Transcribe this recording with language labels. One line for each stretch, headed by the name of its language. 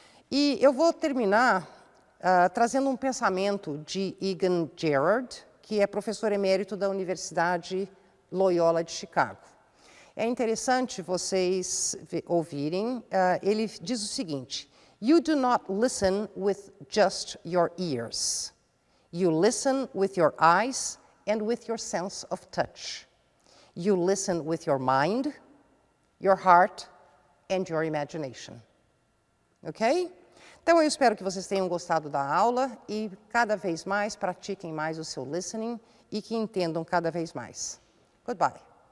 Portuguese: E eu vou terminar trazendo um pensamento de Egan Gerard, que é professor emérito da Universidade Loyola de Chicago. É interessante vocês ouvirem, ele diz o seguinte:
English: "You do not listen with just your ears. You listen with your eyes and with your sense of touch. You listen with your mind, your heart and your imagination."
Portuguese: Ok? Então, eu espero que vocês tenham gostado da aula e, cada vez mais, pratiquem mais o seu listening e que entendam cada vez mais.
English: Goodbye.